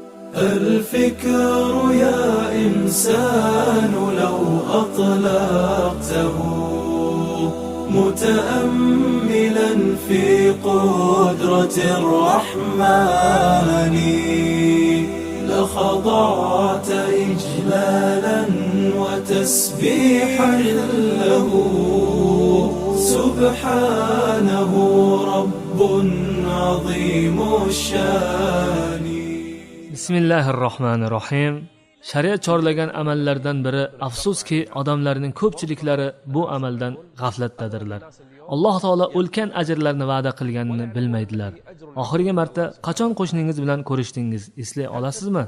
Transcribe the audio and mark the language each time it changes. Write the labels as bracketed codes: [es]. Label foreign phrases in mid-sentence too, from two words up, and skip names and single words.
[ar] الفكر يا إنسان لو أطلقته متأملا في قدرة الرحمن لخضعت إجلالا وتسبيحا له سبحانه رب عظيم الشان. [uz] Bismillahirrohmanirrohim. Shariat chorlagan amallardan biri afsuski odamlarning ko'pchiliklari bu amaldan g'aflatdadirlar. Alloh taolo ulkan ajrlarni va'da qilganini bilmaydilar. Oxirgi marta qachon qo'shningiz bilan ko'rishdingiz, eslay olasizmi?